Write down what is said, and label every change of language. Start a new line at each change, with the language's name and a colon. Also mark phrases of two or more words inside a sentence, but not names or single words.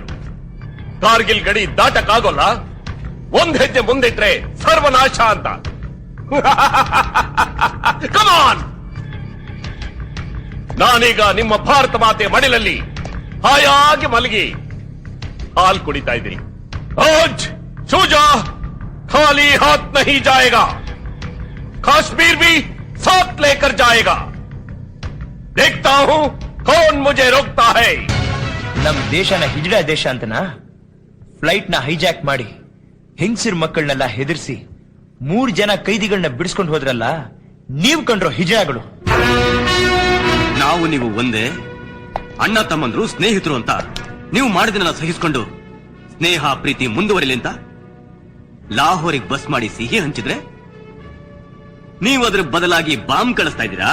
Kannada: ಕಾರ್ಗಿಲ್ ಗಡಿ ದಾಟಕ್ಕಾಗೋಲ್ಲ, ಒಂದ್ ಹೆಜ್ಜೆ ಮುಂದಿಟ್ರೆ ಸರ್ವನಾಶ ಅಂತ. ಕಮಾನ್, ನಾನೀಗ ನಿಮ್ಮ ಭಾರತ ಮಾತೆ ಮಡಿಲಲ್ಲಿ ಹಾಯಾಗಿ ಮಲಗಿ ಹಾಲು ಕುಡಿತಾ ಇದ್ದೀನಿ.
Hindi: आज शूजा खाली हाथ नहीं जाएगा, कश्मीर भी साथ लेकर जाएगा. देखता हूं कौन मुझे रोकता है.
Kannada: ನಮ್ ದೇಶನ ಹಿಜಡ ದೇಶ ಅಂತನಾ ಫ್ಲೈಟ್ ನ ಹೈಜಾಕ್ ಮಾಡಿ ಹೆಂಗಸರ್ ಮಕ್ಕಳನ್ನೆಲ್ಲ ಹೆದರ್ಸಿ 3 ಜನ ಕೈದಿಗಳನ್ನ ಬಿಡಿಸ್ಕೊಂಡು ಹೋದ್ರಲ್ಲ, ನೀವು ಕಂಡ್ರೋ ಹಿಜಡಗಳು. ನಾವು ನೀವು ಒಂದೇ ಅಣ್ಣ ತಮ್ಮಂದ್ರು ಸ್ನೇಹಿತರು ಅಂತ ನೀವು ಮಾಡಿದನ್ನ ಸಹಿಸಿಕೊಂಡು ಸ್ನೇಹ ಪ್ರೀತಿ ಮುಂದುವರಿಲಿ ಅಂತ ಲಾಹೋರಿಗೆ ಬಸ್ ಮಾಡಿ ಸಿಹಿ ಹಂಚಿದ್ರೆ ನೀವು ಅದ್ರ ಬದಲಾಗಿ ಬಾಂಬ್ ಕಳಿಸ್ತಾ ಇದ್ದೀರಾ.